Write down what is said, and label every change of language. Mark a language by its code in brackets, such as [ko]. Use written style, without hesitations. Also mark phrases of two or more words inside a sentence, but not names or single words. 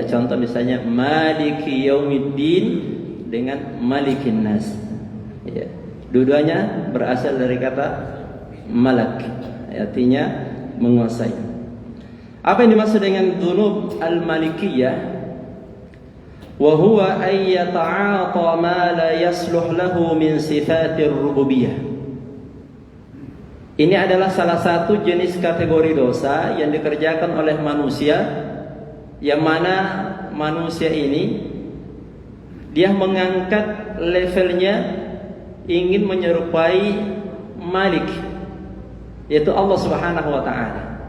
[id] Contoh misalnya [ar] مالك يوم الدين [id] dengan [ar] ملك الناس. [id] Dua-duanya berasal dari kata malak, artinya menguasai. Apa yang dimaksud dengan [ar] ذنوب الملكية? وهو أن يتعاطى ما لا يصلح له من صفات الربوبية. [id] Ini adalah salah satu jenis kategori dosa yang dikerjakan oleh manusia, yang mana manusia ini dia mengangkat levelnya, ingin menyerupai Malik, yaitu Allah [ar] سبحانه وتعالى.